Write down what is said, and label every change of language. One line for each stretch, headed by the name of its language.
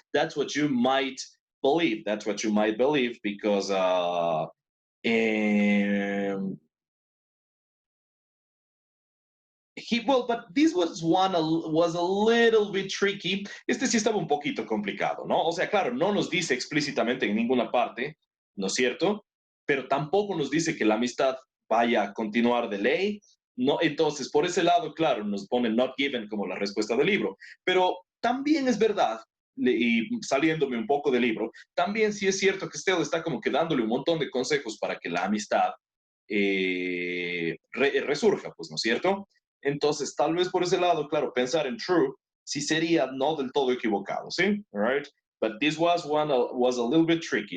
English: That's what you might believe. Because but this was a little bit tricky.
Spanish: Este sí estaba un poquito complicado, ¿no? O sea, claro, no nos dice explícitamente en ninguna parte, ¿no es cierto? Pero tampoco nos dice que la amistad vaya a continuar de ley. No, entonces, por ese lado, claro, nos pone not given como la respuesta del libro. Pero también es verdad, y saliéndome un poco del libro, también sí es cierto que Estela está como que dándole un montón de consejos para que la amistad resurja, pues, ¿no es cierto? Entonces, tal vez por ese lado, claro, pensar en true sí sería no del todo equivocado, ¿sí?
English: All right? But this was a little bit tricky.